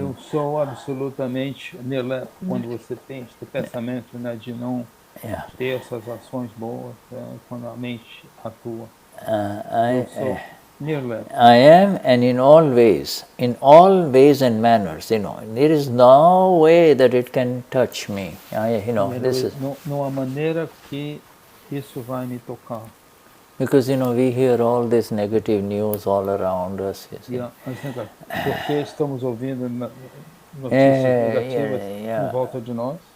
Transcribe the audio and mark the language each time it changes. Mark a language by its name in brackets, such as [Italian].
[Portuguese] Eu sou absolutamente nirlep. Quando você tem este pensamento, né, de não ter essas ações boas, quando a mente atua. Eu sou nirlep. [English] I am, and in all ways and manners, there is no way that it can touch me. This is. [Portuguese] Não há maneira que isso vai me tocar. [English] Because we hear all this negative news all around us. [Portuguese] Porque estamos ouvindo notícias negativas em volta de nós.